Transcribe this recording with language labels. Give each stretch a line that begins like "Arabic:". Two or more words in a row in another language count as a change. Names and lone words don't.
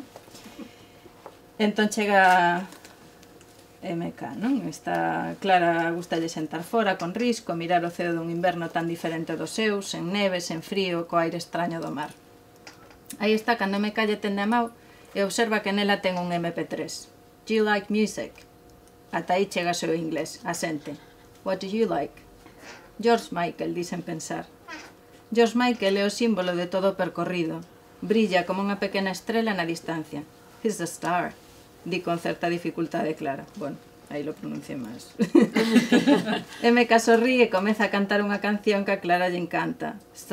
Galician: Entón chega MK, non? Está Clara, gustalle sentar fora con risco, mirar o ceo dun inverno tan diferente dos seus, sen neve, sen frío, co aire extraño do mar. Aí está, cando MK lle tende a mau, e observa que nela ten un MP3.
English: Do you like music?
Galician: Ata aí chega o seu inglés, asente.
English: What do you like? George Michael,
Galician: dixen pensar. George Michael é o símbolo de todo o percorrido. Brilla como unha pequena estrela na distancia.
English: He's a star,
Galician: di con certa dificultade Clara. Bueno, aí
Spanish: lo pronuncié
Galician: máis. MK sorrí e comeza a cantar unha canción que a Clara lle encanta.